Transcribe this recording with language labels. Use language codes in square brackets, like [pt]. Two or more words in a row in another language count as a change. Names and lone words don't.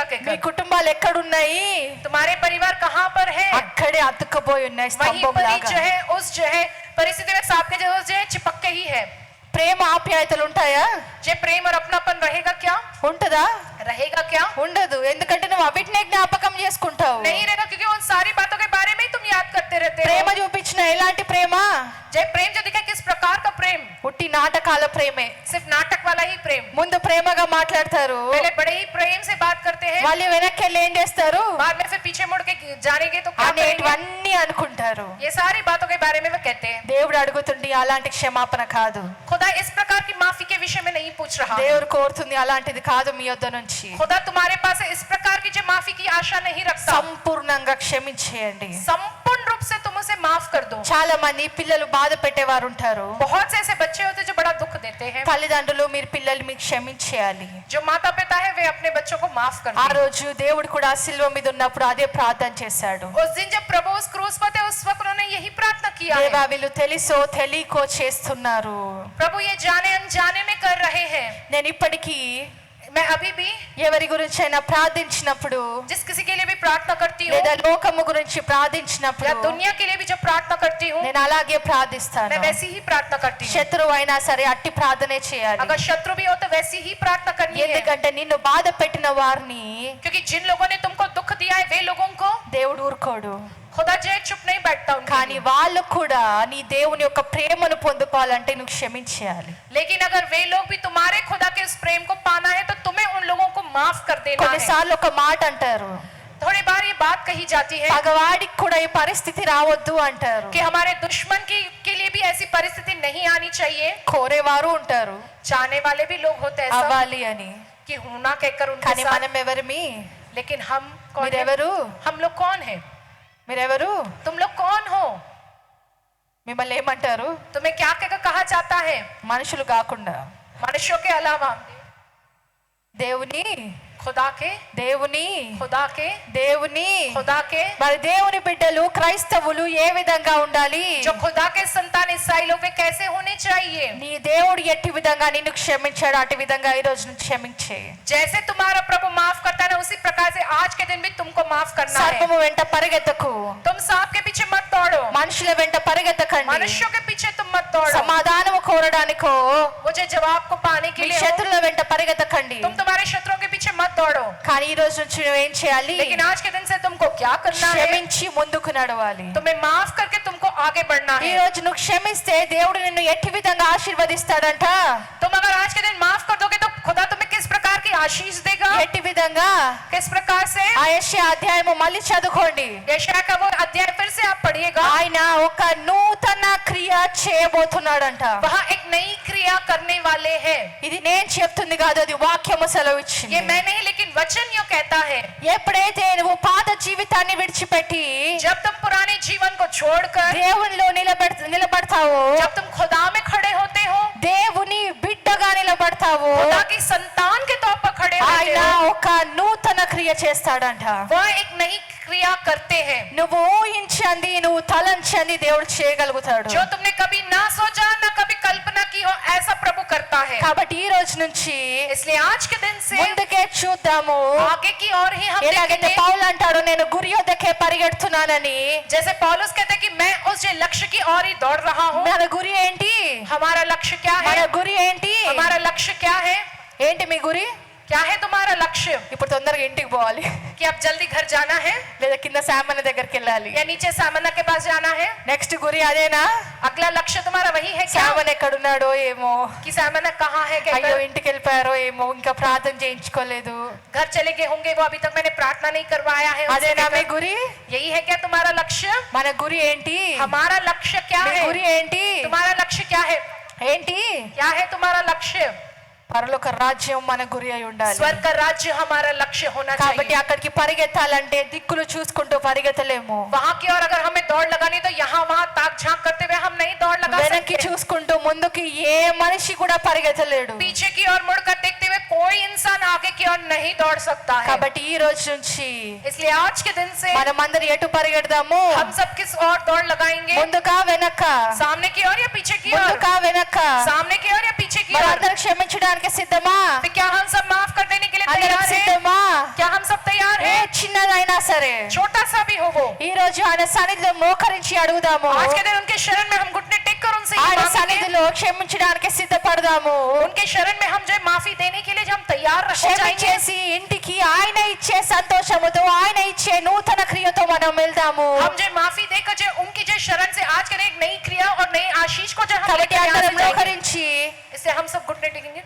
[te] మీ [hi] कहकर. [te] కుటుంబాలు ఎక్కడున్నాయి? [hi] तुम्हारे परिवार कहाँ पर है? [te] అక్కడే అతుక్కుపోయి ఉన్నాయి [hi] वहीं [te] స్తంభం [hi] पर ही [te] లాగా. [hi] जो है उस जो है परिस्थिति में सांप के जो है चिपक के ही है. [te] ప్రేమ ఆప్యాయతలు ఉంటాయా? [hi] जे प्रेम और अपनापन रहेगा क्या? [te] ఉంటదా? [hi] रहेगा क्या? [te] ఉండదు. ఎందుకంటే నువ్వు అవిటినే జ్ఞాపకం చేసుకుంటావు. [hi] नहीं रहेगा, क्योंकि उन सारी बातों के बारे में ही तुम याद करते रहते [te] ప్రేమ [hi] हो. [te] చూపించిన ఎలాంటి ప్రేమ? [hi] जय प्रेम जो दिखा, किस प्रकार का प्रेम? [te] ఉట్టి నాటకాల ప్రేమే. [hi] सिर्फ नाटक वाला ही प्रेम. [te] ముందు ప్రేమగా మాట్లాడతారు, [hi] पहले बड़े ही प्रेम से बात करते हैं, [te] వాళ్ళు వెనక్కి వెళ్ళి ఏం చేస్తారు? [hi] बाद में फिर पीछे मुड़ के जानेंगे तो क्या करेंगे? [te] అనేటివన్నీ అనుకుంటారు. [hi] ये सारी बातों के बारे में वो कहते हैं. [te] దేవుడు అడుగుతుంది అలాంటి క్షమాపణ కాదు. [hi] खुदा इस प्रकार की माफी के विषय में नहीं पूछ रहा. [te] దేవుడు కోరుతుంది అలాంటిది కాదు మీ యొద్ద నుంచి. [hi] खुदा तुम्हारे पास इस प्रकार की जो माफी की आशा नहीं रखता. [te] సంపూర్ణంగా క్షమించేయండి. [hi] संपूर्ण रूप से तुम उसे माफ कर दो. [te] చాలా మంది పిల్లలు బాధ పెట్టేవారు ఉంటారు. [hi] बहुत से ऐसे बच्चे होते हैं जो बड़ा दुख देते हैं. [te] తల్లిదండ్రులు మీరు పిల్లలు మీకు క్షమించేయాలి. [hi] जो माता पिता है वे अपने बच्चों को माफ कर [te] ఆ [hi] दें. [te] రోజు దేవుడు కూడా సిలువ మీద ఉన్నప్పుడు అదే ప్రార్థన చేశాడు. [hi] उस दिन जब प्रभु उस क्रूस पर थे, उस वक्त उन्होंने यही प्रार्थना किया है. [te] దేవా వీళ్ళు తెలుసో తెలియకో చేస్తున్నారు. [hi] प्रभु ये जाने अनजाने में कर रहे हैं. [te] నేను ఇప్పటికీ [hi] मैं अभी भी [te] ఎవరి గురించైనా ప్రార్థించినప్పుడు, [hi] जिस किसी के लिए भी प्रार्थना करती हूँ [te] లేదా లోకము గురించి [hi] या [te] ప్రార్థించినప్పుడు [hi] दुनिया के लिए भी जब प्रार्थना करती हूँ, [te] నేను అలాగే [hi] मैं [te] ప్రార్థిస్తాను. [hi] वैसी ही प्रार्थना करती हूँ. [te] శత్రువు అయినా సరే అట్టి ప్రార్థనే చేయాలి. [hi] अगर शत्रु भी हो तो वैसी ही प्रार्थना करनी है, [te] ఎందుకంటే నిన్ను బాధ పెట్టిన వారిని [hi] क्योंकि जिन लोगों ने तुमको दुख दिया है वे लोगों को [te] దేవుడు ఊరుకోడు. [hi] खुदा जो है चुप नहीं बैठता उनके [te] కానీ [hi] लिए. [te] వాళ్ళు కూడా నీ దేవుని యొక్క ప్రేమను పొందుకోవాలంటే నువ్వు క్షమించేయాలి. [hi] लेकिन अगर वे लोग भी तुम्हारे खुदा के उस प्रेम को पाना है तो तुम्हें उन लोगों को माफ कर देना है. [te] కొన్నిసార్లు ఒక మాట అంటారు, [hi] थोड़ी बार ये बात कही जाती है [te] పగవాడికి కూడా ఈ పరిస్థితి రావద్దు అంటారు. [hi] कि हमारे दुश्मन के लिए भी ऐसी परिस्थिति नहीं आनी चाहिए. [te] కోరేవారు ఉంటారు [hi] चाहने वाले भी लोग होते हैं ऐसा [te] అవ్వాలి అని. [hi] कि होना कहकर उनके [te] కానీ [hi] साथ. [te] మనం ఎవరిమి? [hi] लेकिन हम कौन हैं? [te] మీరెవరు? [hi] हम लोग कौन हैं? [te] మీరెవరు? [hi] तुम लोग कौन हो? [te] మిమ్మల్ని ఏమంటారు? [hi] तुम्हें क्या कहकर कहा जाता है? [te] మనుషులు కాకుండా [hi] मनुष्यों के अलावा [te] దేవుని, [hi] खुदा के, [te] దేవుని, [hi] खुदा के, [te] దేవుని. [hi] खुदा के. [te] మరి దేవుని బిడ్డలు క్రైస్తవులు ఏ విధంగా ఉండాలి? [hi] जो खुदा के संतान ईसाई लोग वे कैसे होने चाहिए? [te] నీ దేవుడు ఎట్టి విధంగా నిన్ను క్షమించాడు అట్టి విధంగా ఈ రోజు నుంచి క్షమించే. [hi] जैसे तुम्हारा प्रभु माफ करता है ना उसी प्रकार से आज के दिन भी तुमको माफ करना है. [te] సర్పము వెంట పరిగెత్తకు, [hi] तुम सांप के पीछे मत दौड़ो, [te] మనుషుల వెంట పరిగెత్తకండి. [hi] मनुष्यों के पीछे तुम मत दौड़ो. [te] సమాధానము కోరడానికో [hi] मुझे जवाब को पाने के [te] మీ [hi] लिए हो, [te] శత్రుల వెంట పరిగెత్తకండి. [hi] तुम तुम्हारे शत्रुओं के पीछे मत दौड़ो. [te] కానీ ఈ రోజు నుంచి నువ్వేం చేయాలి? [hi] लेकिन आज के दिन से तुमको क्या करना है? [te] క్షమించి ముందుకు నడవాలి. [hi] तुम्हें माफ करके तुमको आगे बढ़ना [te] ఈ [hi] है. [te] రోజు నువ్వు క్షమిస్తే దేవుడు నిన్ను ఎట్టి విధంగా ఆశీర్వదిస్తాడంట. [hi] तुम अगर आज के दिन माफ कर दोगे तो खुदा तुम्हें किस प्रकार की आशीष देगा? [te] ఎట్టి విధంగా? [hi] किस प्रकार से? [te] ఆ యెషయా అధ్యాయము మళ్ళీ చదువుకోండి. [hi] यशायाह का वो अध्याय फिर से आप पढ़िएगा. [te] ఆయన ఒక నూతన క్రియ చేయబోతున్నాడంట. [hi] वहाँ एक नई क्रिया करने वाले हैं. [te] ఇది నేను చెప్తుంది కాదు, అది వాక్యము సెలవిచ్చింది. [hi] ये मैं नहीं लेकिन वचन यो कहता है. [te] ఎప్పుడైతే నువ్వు పాత జీవితాన్ని విడిచిపెట్టి [hi] जब तुम पुराने जीवन को छोड़कर [te] దేవునిలో నిలబడతావో, [hi] जब तुम खुदा में खड़े होते हो, [te] దేవుని బిడ్డగా నిలబడతావో, [hi] खुदा की संतान के तौर पर खड़े होते [te] ఆయన [hi] हो, [te] ఒక నూతన క్రియ చేస్తాడంట. [hi] वह एक नई क्रिया करते हैं. [te] నువ్వు ఊహించండి, నువ్వు తలంచండి, దేవుడు చేయగలుగుతాడు. [hi] जो तुमने कभी ना सोचा ना कभी कल्पना की हो ऐसा प्रभु करता है. [te] కాబట్టి ఈ రోజు నుంచి [hi] इसलिए आज के दिन से [te] ముందుకే చూద్దాము. [hi] आगे की ओर ही हम [te] ఎలాగైతే [hi] देखेंगे. [te] పౌలు అంటాడు, నేను గురి యొద్దకే పరిగెడుతున్నానని. [hi] जैसे पौलुस कहते हैं कि मैं उस लक्ष्य की ओर ही दौड़ रहा हूँ. [te] మన గురి ఏంటి? [hi] हमारा लक्ष्य क्या [te] మన [hi] है? [te] గురి ఏంటి? [hi] हमारा लक्ष्य क्या है? [te] ఏంటి మీ గురి? [hi] क्या है तुम्हारा लक्ष्य? [te] ఇప్పుడు తొందరగా ఇంటికి పోవాలి, [hi] कि अब जल्दी घर जाना है [te] లేదా కింద సామాన్య దగ్గరికి వెళ్ళాలి. [hi] या नीचे सामन्ना के पास जाना है? [te] నెక్స్ట్ గురి అదేనా? [hi] अगला लक्ष्य तुम्हारा वही है क्या? [te] సామాన్ ఎక్కడున్నాడో ఏమో, [hi] कि सामन्ना कहाँ है? [te] అయ్యో [hi] कहकर [te] ఇంటికి వెళ్ళిపోయారో ఏమో, ఇంకా ప్రార్థన చేయించుకోలేదు. [hi] घर चले गए होंगे, वो अभी तक मैंने प्रार्थना नहीं करवाया है. उनसे [te] అదేనా మీ [hi] कहकर, [te] గురి? [hi] यही है क्या तुम्हारा लक्ष्य? [te] మన గురి ఏంటి? [hi] हमारा लक्ष्य क्या [te] మీ [hi] है? [te] గురి ఏంటి? [hi] तुम्हारा लक्ष्य क्या है? [te] ఏంటి? [hi] क्या है तुम्हारा लक्ष्य? [te] పరలోక రాజ్యం మన గురి అయి ఉండాలి. [hi] स्वर्ग का राज्य हमारा लक्ष्य होना [te] కాబట్టి [hi] चाहिए. [te] అక్కడికి పరిగెత్తాలంటే దిక్కులు చూసుకుంటూ పరిగెత్తలేము. [hi] वहाँ की ओर अगर हमें दौड़ लगानी तो यहाँ वहाँ ताक झांक करते हुए हम नहीं दौड़ लगा [te] వెనక్కి [hi] सकते. [te] చూసుకుంటూ ముందుకి ఏ మనిషి కూడా పరిగెత్తలేడు. [hi] पीछे की ओर मुड़कर देखते हुए कोई इंसान आगे की ओर नहीं दौड़ सकता है. [te] కాబట్టి ఈ రోజు నుంచి [hi] इसलिए आज के दिन से [te] మనమందరం ఎటు పరిగెడదాము? [hi] हम सब किस ओर दौड़ लगाएंगे? [te] ముందుకా వెనక? [hi] सामने की ओर या पीछे की ओर? [te] ముందుకా వెనక? [hi] सामने की ओर या पीछे की ओर? [te] మనందరం క్షమించడానికి సిద్ధమా? [hi] तो क्या हम सब माफ कर देने के लिए [te] అందరం [hi] तैयार हैं? [te] సిద్ధమా? [hi] क्या हम सब तैयार [te] ఏ [hi] हैं? [te] చిన్నదైనా సరే [hi] छोटा सा भी हो वो, [te] ఈ రోజు ఆయన సన్నిధిలో మోకరించి అడుగుదాము. [hi] आज के दिन उनके शरण में हम घुटने टेक कर उनसे ये [te] ఆయన [hi] मांगेंगे. [te] సన్నిధిలో క్షమించడానికి సిద్ధపడదాము. [hi] उनके शरण में हम जो है माफी देने के लिए जो हम तैयार हो जाएंगे. [te] క్షమించేసి ఇంటికి ఆయన ఇచ్చే సంతోషముతో, ఆయన ఇచ్చే నూతన క్రియతో మనం వెళ్దాము. [hi] हम जो माफी देकर जो उनकी जो शरण से आज के दिन एक नई क्रिया और नई आशीष को जो हम [te] కాబట్టి [hi] लेकर यहाँ [te] అందరం [hi] से जाएंगे. [te] మోకరించి [hi] इससे हम सब घुटने टेकेंगे.